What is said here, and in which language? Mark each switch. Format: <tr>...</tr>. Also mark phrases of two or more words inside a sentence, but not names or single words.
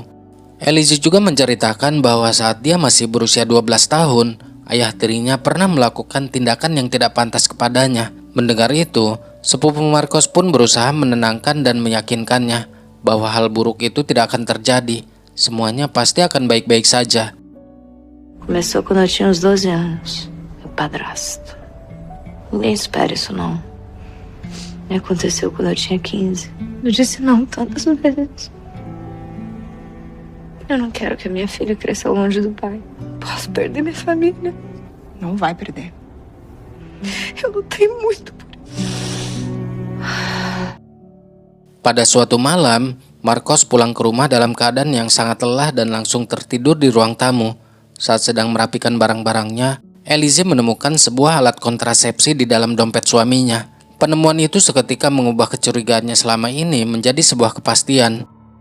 <id>Elise juga menceritakan bahwa saat dia masih berusia 12 tahun, ayah tirinya pernah melakukan tindakan yang tidak pantas kepadanya. Mendengar itu, sepupu Marcos pun berusaha menenangkan dan meyakinkannya bahwa hal buruk itu tidak akan terjadi. Semuanya pasti akan baik-baik saja.</id> <pt>Começou quando eu tinha uns 12 anos. Meu padrasto. Ninguém espera isso, não. E aconteceu quando eu tinha 15. Eu disse não tantas vezes. Eu não quero que a minha filha cresça longe do pai. Posso perder minha família. Não vai perder. Eu lutei muito por isso.</pt> <id>Pada suatu malam, Marcos pulang ke rumah dalam keadaan yang sangat lelah dan langsung tertidur di ruang tamu. Saat sedang merapikan barang-barangnya, Elise menemukan sebuah alat kontrasepsi di dalam dompet suaminya. Penemuan itu seketika mengubah kecurigaannya selama ini menjadi sebuah kepastian.</id>